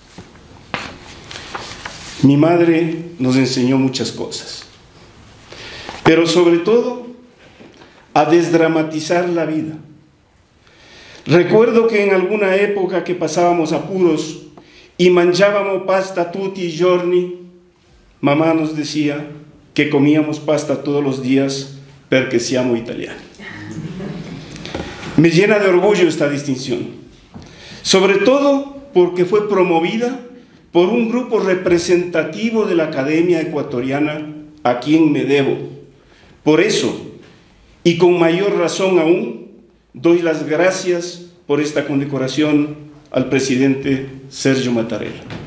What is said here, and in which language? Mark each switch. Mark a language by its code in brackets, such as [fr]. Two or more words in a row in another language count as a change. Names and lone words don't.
[es] Mi madre nos enseñó muchas cosas, pero sobre todo a desdramatizar la vida. Recuerdo que en alguna época que pasábamos apuros y manchábamos pasta [it] tutti i giorni, [es] mamá nos decía que comíamos pasta todos los días [it] perché siamo italiani. [es] Me llena de orgullo esta distinción, sobre todo porque fue promovida por un grupo representativo de la Academia Ecuatoriana a quien me debo. Por eso, y con mayor razón aún, doy las gracias por esta condecoración al presidente Sergio Mattarella.